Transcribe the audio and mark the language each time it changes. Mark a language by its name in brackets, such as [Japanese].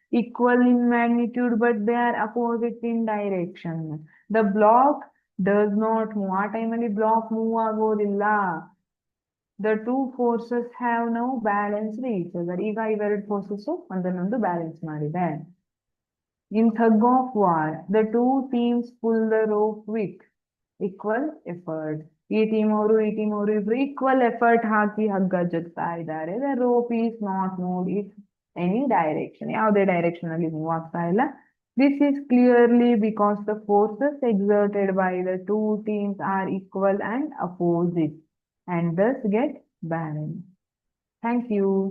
[English] Equal in magnitude but they are opposite in direction. The block does not move, [Kannada] ಆ ಟೈಮಲ್ಲಿ block move ಆಗೋದಿಲ್ಲ. [English] The two forces have now balanced each other. [Kannada] ಈಗ ಇವೆರಡು forces ಒಂದನ್ನೊಂದು balance ಮಾಡಿದೆ. [English] In tug of war, the two teams pull the rope with equal effort. [Kannada] ಈ team ಅವರು ಈ ಟೀಮ್ ಅವರು ಇಬ್ರು ಈಕ್ವಲ್ ಎಫರ್ಟ್ ಹಾಕಿ ಹಗ್ಗ ಜಗ್ತಾ ಇದ್ದಾರೆ. [English] the rope is not move in any direction, [Kannada] ಯಾವುದೇ ಡೈರೆಕ್ಷನ್ ಅಲ್ಲಿ ಮೂವ್ ಆಗ್ತಾ ಇಲ್ಲ. [English] This is clearly because the forces exerted by the two teams are equal and opposite and thus get balance. Thank you.